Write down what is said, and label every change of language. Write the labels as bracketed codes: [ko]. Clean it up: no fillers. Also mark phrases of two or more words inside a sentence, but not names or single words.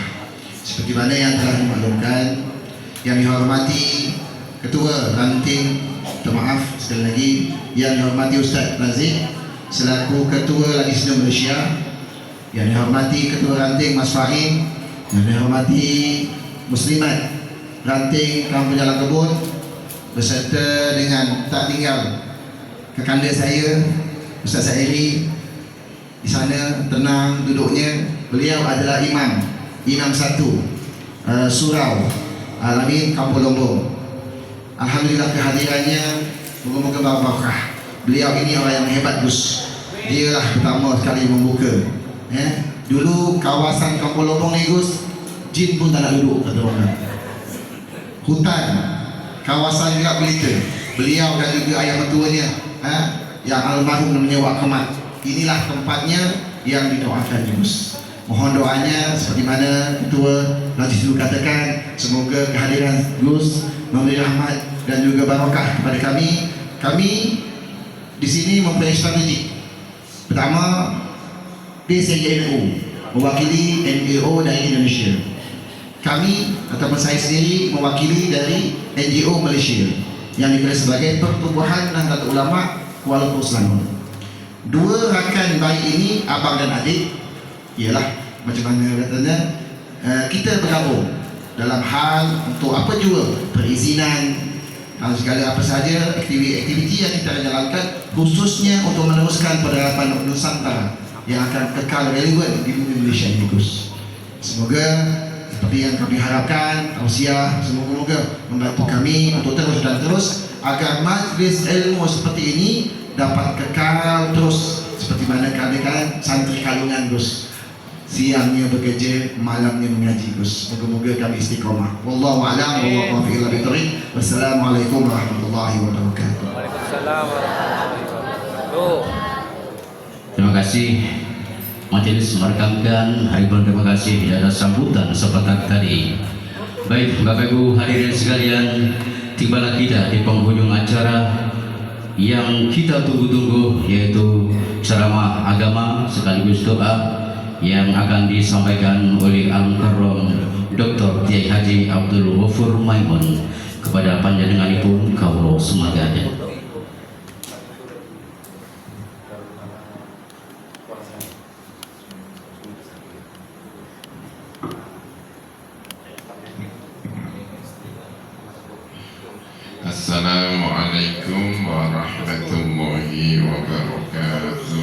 [ms] Seperti mana yang telah dimaklumkan, yang dihormati Ketua Ranting, maaf sekali lagi, yang dihormati Ustaz Razik selaku Ketua Lajisnu Malaysia, yang dihormati Ketua Ranting Mas Fahim, yang dihormati Muslimat Ranting Kampung Jalan Kebun, beserta dengan tak tinggal kekanda saya Ustaz Sairi di sana tenang duduknya. Beliau adalah imam satu surau Alamin Kampung Lombok. Alhamdulillah kehadirannya moga-moga berkah. Beliau ini orang yang hebat Gus. Dia lah pertama sekali membuka. Dulu kawasan Kampung Lombok ni Gus, jin pun tak nak duduk kata orang. Hutan, kawasan juga pelita. Beliau dan juga ayah mertuanya yang almarhum namanya Wak Kemat. Inilah tempatnya yang didoakan Gus. Mohon doanya seperti mana Ketua Lajis dulu katakan, semoga kehadiran Gus memberi rahmat dan juga barakah kepada kami. Kami di sini mempunyai strategi. Pertama, PCNU mewakili NGO dari Indonesia. Kami ataupun saya sendiri mewakili dari NGO Malaysia yang dikenal sebagai Pertubuhan Nahdlatul Ulama Kuala Lumpur Selangor. Dua rakan baik ini, abang dan adik, ialah macam mana katanya, kita bergabung dalam hal untuk apa jua perizinan segala apa saja aktiviti yang kita jalankan khususnya untuk meneruskan peradaban Nusantara yang akan kekal relevan di bumi Malaysia ini, Gus. Semoga seperti yang kami harapkan, tausiah semoga membantu kami untuk terus dan terus agar majlis ilmu seperti ini dapat kekal terus seperti mana keadaan santri Kalungan, Gus. Siangnya bekerja, malamnya mengaji, Gus. Moga-moga kami istiqomah. [ar] والله أعلم والموفق إلى الطريق. والسلام عليكم ورحمة الله وبركاته. وعليكم السلام ورحمة الله وبركاته. [id] Terima kasih. Majelis merekamkan Haribon terima kasih atas sambutan sepetak tadi. Baik Bapak Ibu hadirin sekalian, tibalah kita di penghujung acara yang kita tunggu-tunggu, yaitu ceramah agama sekaligus doa yang akan disampaikan oleh Al-Mukarram Dr. Kiai Haji Abdul Ghafur Maimun kepada [jv] panjenenganipun kawula sumangga. [ar] السلام عليكم ورحمة الله وبركاته.